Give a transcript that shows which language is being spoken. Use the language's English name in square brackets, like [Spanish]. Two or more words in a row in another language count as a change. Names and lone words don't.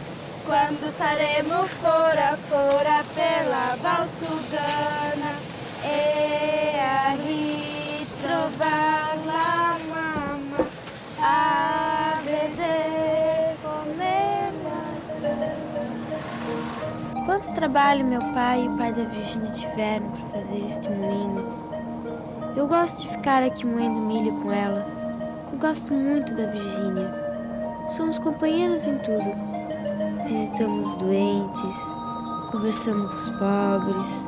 [Italian] Quando saremo fora, [Portuguese] fora pela Valsugana. [Italian] E a ritrovar la mamma, a vedere come la... [Portuguese] Quanto trabalho meu pai e o pai da Virgínia tiveram para fazer este moinho. Eu gosto de ficar aqui moendo milho com ela. Eu gosto muito da Virgínia. Somos companheiras em tudo. Visitamos os doentes, conversamos com os pobres.